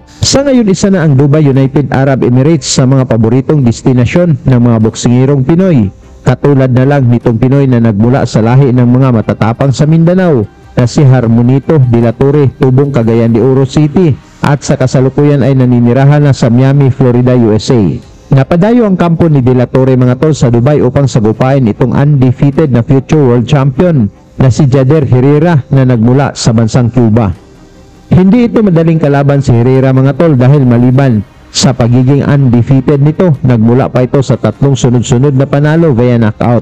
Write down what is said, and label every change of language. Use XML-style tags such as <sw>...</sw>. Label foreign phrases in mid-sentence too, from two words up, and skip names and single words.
<tl>Sa ngayon, isa na ang Dubai United Arab Emirates sa mga paboritong destinasyon ng mga boksingirong Pinoy. Katulad na lang nitong Pinoy na nagmula sa lahi ng mga matatapang sa Mindanao na si Harmonito de la Torre, tubong Cagayan de Oro City, at sa kasalukuyan ay naninirahan na sa Miami, Florida, USA. Napadayo ang kampo ni de la Torre mga tol sa Dubai upang sagupain itong undefeated na</tl> <en>future world champion</en> <tl>na si Jader Herrera na nagmula sa bansang Cuba. Hindi ito madaling kalaban si Herrera mga tol dahil maliban sa pagiging undefeated nito, nagmula pa ito sa 3 sunod-sunod na panalo</tl> <en>via knockout.</en>